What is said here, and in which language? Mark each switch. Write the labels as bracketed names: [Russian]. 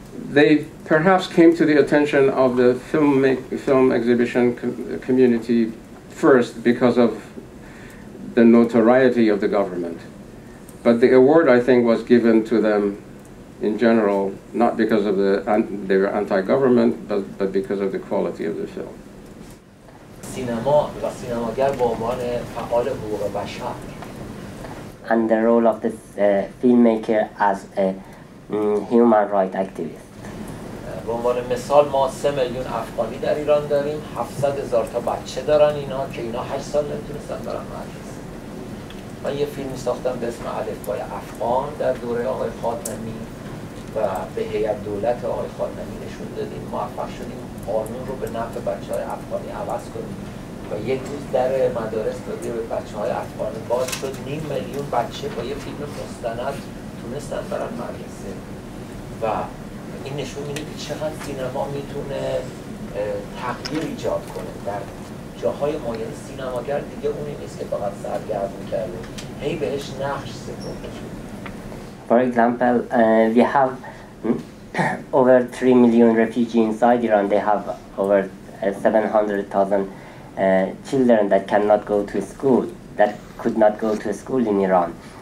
[English] They perhaps came to the attention of the film exhibition community first because of the notoriety of the government. But the award, I think, was given to them in general, not because of they were anti-government, but because of the quality of the film. [Persian] سینما و سینماگر به عنوان فعال حقوق بشر. [English] And the role of the filmmaker as a human rights activist. [Persian] به عنوان مثال ما 3 میلیون افغانی در ایران داریم، 700,000 تا بچه دارن اینا که اینا 8 سال نمیتونستن برن مدرسه. من یه فیلمی ساختم به اسم الفبای افغان در دوره آقای خاتمی و به هیئت دولت آقای خاتمی نشون دادیم، موفق شدیم قانون رو به نفع بچه‌های افغانی عوض کنیم و یک روز در مدارس دادیم به بچه‌های افغانی باز شد، 500,000 بچه با یه فیلم مستند تونستن برن مدرسه و این نشون میده که چقدر سینما میتونه تغییر ایجاد کنه در جاهای معین. سینماگر دیگه اونی نیست که فقط سرگرم کرده، هی بهش نقش سپرده شده. [English] For example, we have over 3 million refugees inside Iran. They have over 700,000 children that cannot go to school, that could not go to school in Iran.